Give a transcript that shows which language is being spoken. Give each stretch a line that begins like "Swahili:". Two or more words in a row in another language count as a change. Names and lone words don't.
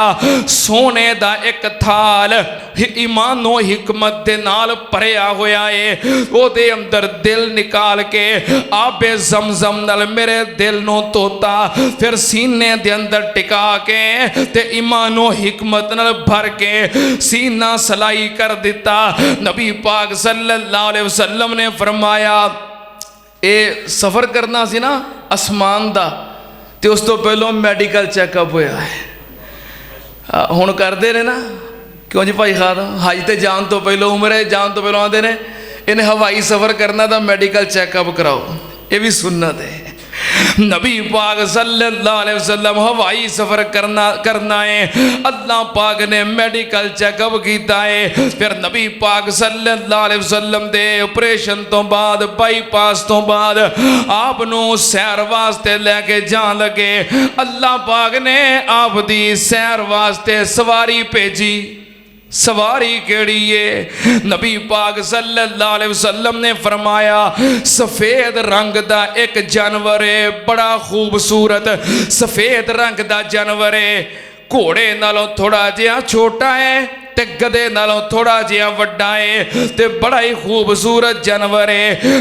Punjabi: سونے دا ایک تھال ایمان و حکمت دے نال بھریا ہویا ہے، اوہدے اندر دل نکال کے آبِ زمزم نال میرے دل نوں دھوتا، فیر سینے دے اندر ٹکا کے تے ایمان و حکمت نال بھر کے سینہ سلائی کر دتا. نبی پاک
Arabic: صلى الله عليه وسلم
Punjabi: نے فرمایا اے سفر کرنا سی نا آسمان دا، تے اس تو پہلوں
English: medical checkup
Punjabi: ہویا ہے. ہُݨ کردے نے نا، کیوں جی بھائی خادم حج تے جان تو پہلوں، عمرے جان تو پہلوں آتے نے انہیں ہوائی سفر کرنا تو
English: medical checkup
Punjabi: کراؤ، ایہ بھی سنت ہے. نبی پاک
Arabic: صلى الله عليه وسلم
Punjabi: ہوائی سفر کرنا ہے، اللہ پاک نے
English: medical checkup
Punjabi: کیا ہے. فیر نبی پاک
Arabic: صلى الله عليه وسلم
Punjabi: دے آپریشن تو بعد، بائی پاس تو بعد آپ نوں سیر واسطے لے کے جان لگے. اللہ پاک نے آپ دی سیر واسطے سواری بھیجی. سواری کیہڑی ہے? نبی پاک
Arabic: صلى الله عليه وسلم
Punjabi: نے فرمایا سفید رنگ دا ایک جانور ہے، بڑا خوبصورت سفید رنگ دا جانور ہے. گھوڑے نالوں تھوڑا جیہا چھوٹا ہے تے گدھے نالوں تھوڑا جیہا وڈا ہے، تے بڑا ہی خوبصورت جانور ہے.